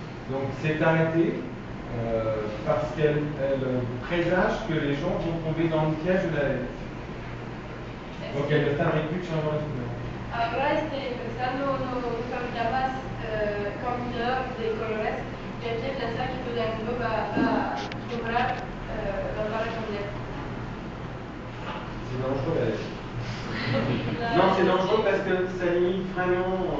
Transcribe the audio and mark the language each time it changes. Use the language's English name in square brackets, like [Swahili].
[French] Donc c'est arrêté parce qu'elle présage que les gens vont tomber dans le piège de la LED. Donc elle ne fabrique plus de changement de couleur. [Spanish] Ahora empezando no fabrica más combinador de colores y hay que pensar que todo el mundo va a comprar lámpara con LED. [French] C'est dangereux la LED. Non, c'est dangereux parce que ça limite vraiment.